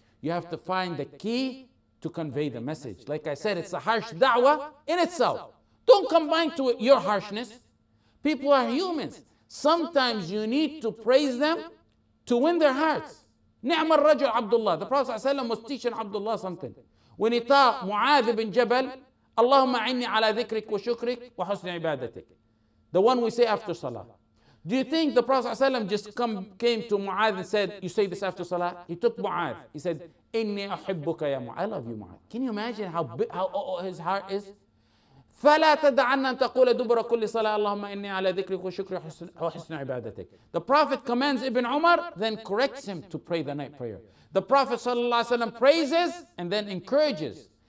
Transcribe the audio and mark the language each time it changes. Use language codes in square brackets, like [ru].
[en] You have to find the key to convey the message. Like I said, it's a harsh da'wah in itself. Don't combine to it your harshness. People are humans. Sometimes you need to praise them to win their hearts. [ar] نعم الرجل عبد الله. [en] The Prophet ﷺ was teaching Abdullah something. When he taught Mu'adh bin Jabal, [ar] اللهم أعني على ذكرك وشكرك وحسن عبادتك. [en] The one we say after Salah. Do you think the Prophet ﷺ just came to Mu'adh and said, you say this after Salah? He took Mu'adh. He said, [ar] إني أحبك يا [en] Mu'adh. I love you, Mu'adh. Can you imagine how his heart is? [ar] فلا تدعن أن تقول دبر كل صلاة اللهم إني على ذكرك وشكرك وحسن عبادتك. [en] The Prophet commands Ibn Umar, then corrects him to pray the night prayer. The Prophet ﷺ praises and then encourages.